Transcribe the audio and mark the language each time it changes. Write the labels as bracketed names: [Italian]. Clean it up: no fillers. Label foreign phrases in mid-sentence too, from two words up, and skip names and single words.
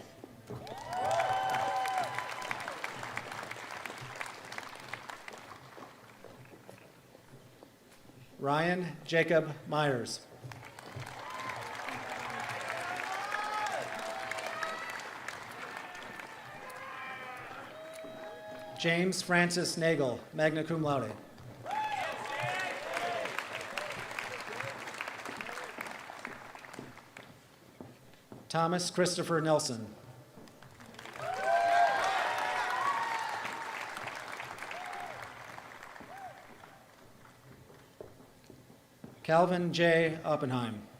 [English] Ryan Jacob Myers. James Francis Nagel, [Latin] magna cum laude. [English] Thomas Christopher Nelson. Calvin J. Oppenheim.